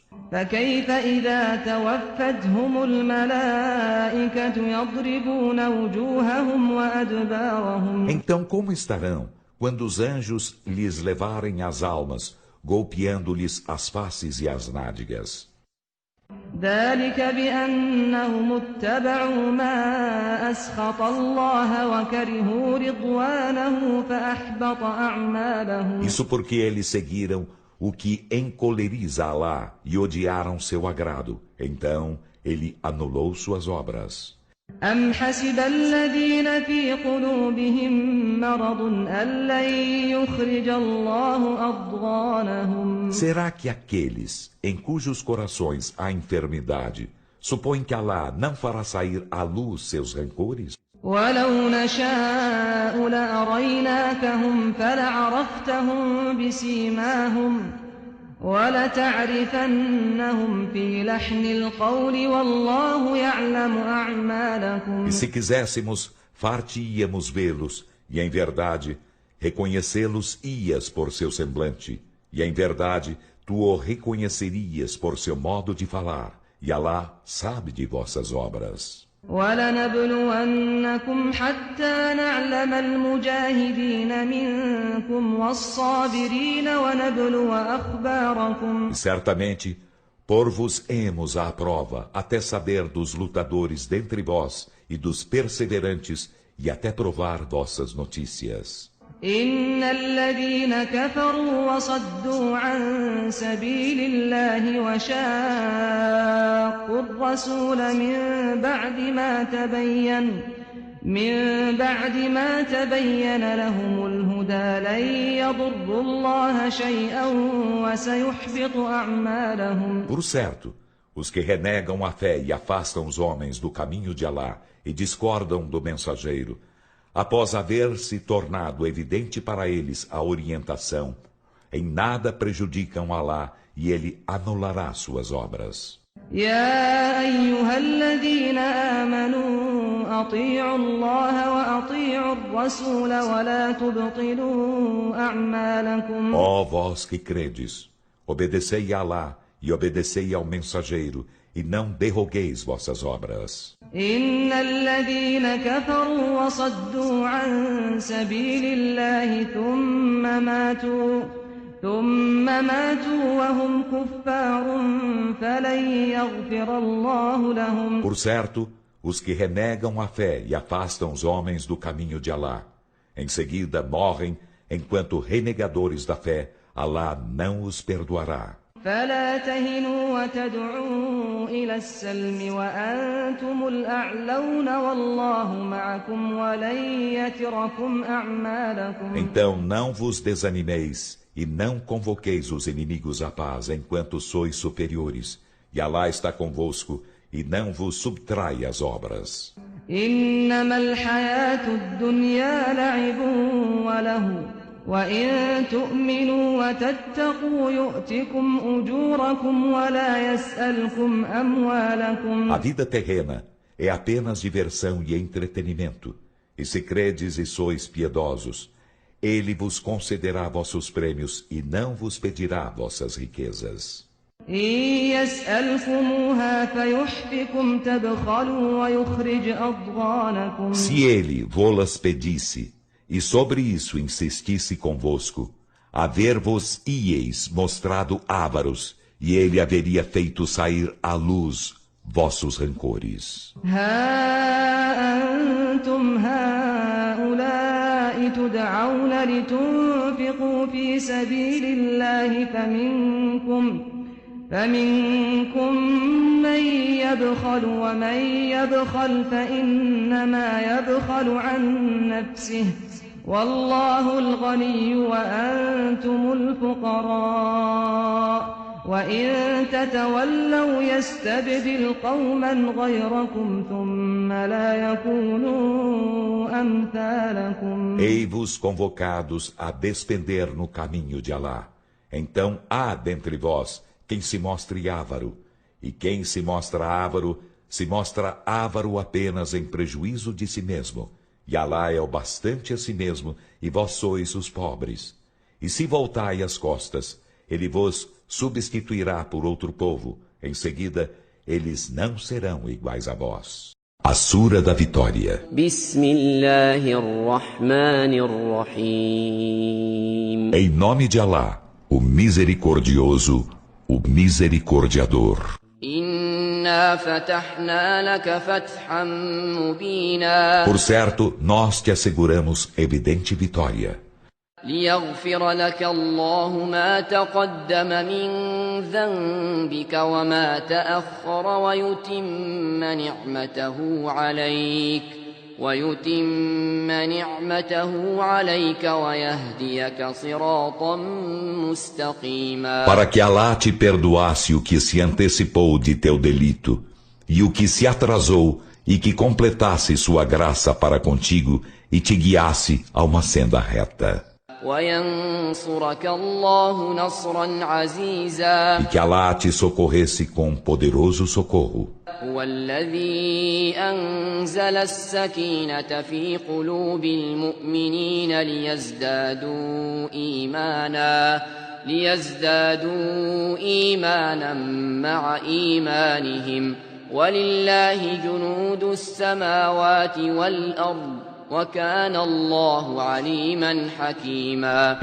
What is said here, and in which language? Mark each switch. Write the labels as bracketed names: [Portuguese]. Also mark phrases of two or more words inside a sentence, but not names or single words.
[Arabic] فكيف إذا توفتهم الملائكة يضربون وجوههم وأدبارهم. [Portuguese] Então como estarão quando os anjos lhes levarem as almas, golpeando-lhes as faces e as nádegas? [Arabic] ذلك بأنهم اتبعوا ما أسخط الله وكرهوا رضوانه فأحبط أعمالهم. [Portuguese] Isso porque eles seguiram o que encoleriza Alá e odiaram seu agrado. Então ele anulou suas obras. [Arabic] أم حسب الذين في قلوبهم مرض أن لن يخرج الله أضغانهم. [Portuguese] Será que aqueles em cujos corações há enfermidade supõem que Alá não fará sair à luz seus rancores? [Arabic] ولو نشاء لأريناكهم فلعرفتهم بسيماهم ولتعرفنهم في لحن القول والله يعلم أعمالكم. [Portuguese] E se quiséssemos, far-te-íamos vê-los, e em verdade, reconhecê-los-ias por seu semblante, e em verdade, tu o reconhecerias por seu modo de falar, e Alá sabe de vossas obras. [Arabic] ولنبلونكم حتى نعلم المجاهدين منكم والصابرين ونبلو أخباركم. [Portuguese] E certamente, pôr-vos-emos à prova, até saber dos lutadores dentre vós e dos perseverantes, e até provar vossas notícias. [Arabic] إن الذين كفروا وصدوا عن سبيل الله وشاقوا الرسول من بعد ما تبين لهم الهدى لن يضروا الله شيئا وسيحبط أعمالهم. [Portuguese] Por certo, os que renegam a fé e afastam os homens do caminho de Alá e discordam do mensageiro, após haver se tornado evidente para eles a orientação, em nada prejudicam Alá e ele anulará suas obras. [Arabic] يا أيها الذين آمنوا أطيعوا الله وأطيعوا الرسول ولا تبطلوا أعمالكم. [Portuguese] Ó vós que credes, obedecei a Alá e obedecei ao mensageiro, e não derrogueis vossas obras. [Arabic] إن الذين كفروا وصدوا عن سبيل الله ثم ماتوا وهم كفار فلن يغفر الله لهم. [Portuguese] Por certo, os que renegam a fé e afastam os homens do caminho de Alá, em seguida morrem enquanto renegadores da fé, Alá não os perdoará. [Arabic] فلا تهنوا وتدعوا إلى السلم وأنتم الأعلون والله معكم ولن يتركم أعمالكم. [Portuguese] Então não vos desanimeis e não convoqueis os inimigos à paz enquanto sois superiores, e Alá está convosco e não vos subtrai as obras. [Arabic] إنما الحياة الدنيا لعب وله وإن تؤمنوا وتتقوا يؤتكم أجوركم ولا يسألكم أموالكم. [Portuguese] A vida terrena é apenas diversão e entretenimento, e se credes e sois piedosos, Ele vos concederá vossos prêmios e não vos pedirá vossas riquezas. [Arabic] إن يسألكموها فيحفكم تبخلوا ويخرج أضغانكم. [Portuguese] Se Ele vô-las pedisse, e sobre isso insistisse convosco, haver-vos-íeis mostrado ávaros, e Ele haveria feito sair à luz vossos rancores. [Arabic] ها أنتم هؤلاء تدعون لتنفقوا في سبيل الله فمنكم من يبخل ومن يبخل فإنما يبخل عن نفسه والله الغني وأنتم الفقراء وإن تتولوا يستبدل قوما غيركم ثم لا يكونوا أمثالكم. [Portuguese] Ei-vos convocados a despender no caminho de Alá. Então há dentre vós quem se mostre avaro, e quem se mostra avaro apenas em prejuízo de si mesmo. E Alá é o bastante a si mesmo, e vós sois os pobres. E se voltai as costas, Ele vos substituirá por outro povo. Em seguida, eles não serão iguais a vós. A Sura da Vitória. [Arabic] Bismillahirrahmanirrahim. [Portuguese] Em nome de Alá, o Misericordioso, o Misericordiador. [Arabic] إنا فتحنا لك فتحا مبينا. [Portuguese] Por certo, nós te asseguramos evidente vitória. [Arabic] ليغفر لك الله ما تقدم من ذنبك وما تأخر ويتم نعمته عليك ويهديك صراطا مستقيما. [Portuguese] Para que Alá te perdoasse o que se antecipou de teu delito e o que se atrasou e que completasse sua graça para contigo e te guiasse a uma senda reta. [Arabic] وينصرك الله نصرا عزيزا. [Portuguese] E que Alá te socorresse com poderoso socorro. [Arabic] هو الذي أنزل السكينة في قلوب المؤمنين ليزدادوا إيمانا مع إيمانهم ولله جنود السماوات والأرض وكان الله عليما حكيما.